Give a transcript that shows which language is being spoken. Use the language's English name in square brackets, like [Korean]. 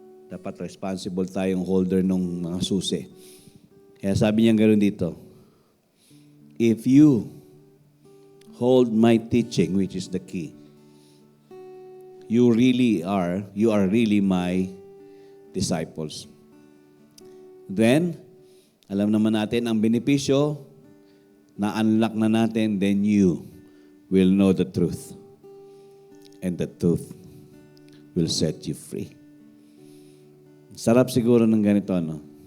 [Filipino] Dapat responsible tayong holder ng mga susi. Kaya sabi niya ganoon dito, [English] if you hold my teaching, which is the key, you are really my disciples. [Filipino] Then, alam naman natin ang benepisyo, na-unlock na natin, [English] then you will know the truth. And the truth will set you free. [Filipino] Sarap siguro ng ganito, no?